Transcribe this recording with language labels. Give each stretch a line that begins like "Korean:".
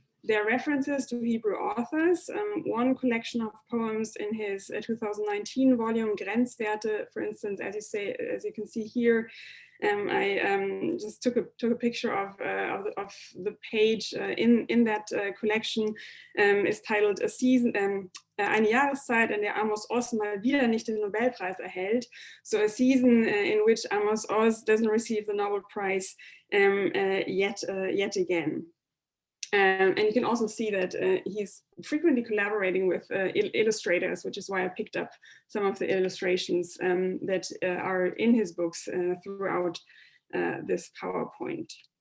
English: There are references to Hebrew authors. One collection of poems in his 2019 volume, Grenzwerte, for instance, as you can see here, I just took a picture of the page in that collection. Is titled A Season,
German: eine Jahreszeit, in der Amos Oz mal wieder nicht den Nobelpreis erhält.
English: So a season in which Amos Oz doesn't receive the Nobel Prize yet again. And you can also see that he's frequently collaborating with illustrators, which is why I picked up some of the illustrations that are in his books throughout this PowerPoint.